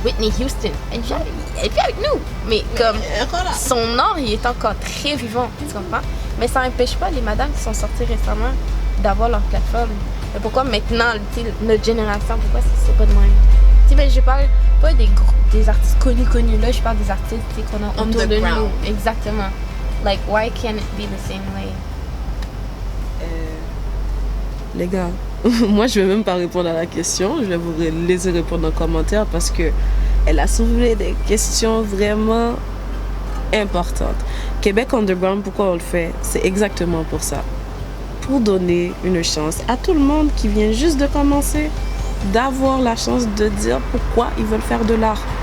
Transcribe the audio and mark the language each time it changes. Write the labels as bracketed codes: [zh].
[fr] Whitney Houston, elle est plus avec nous. Mais comme son art, il est encore très vivant, tu comprends? Mais ça n'empêche pas les madames qui sont sorties récemment d'avoir leur plateforme. Mais pourquoi maintenant, notre génération, pourquoi c'est pas de même? Tu sais, je parle pas des artistes connus là, je parle des artistes qu'on a autour de nous. Exactement. [en] Like, why can't it be the same way? [fr] Les gars, moi je vais même pas répondre à la question, je vais vous laisser répondre en commentaire parce que elle a soulevé des questions vraiment importantes. Québec Underground, pourquoi on le fait? C'est exactement pour ça. Pour donner une chance à tout le monde qui vient juste de commencer, d'avoir la chance de dire pourquoi ils veulent faire de l'art.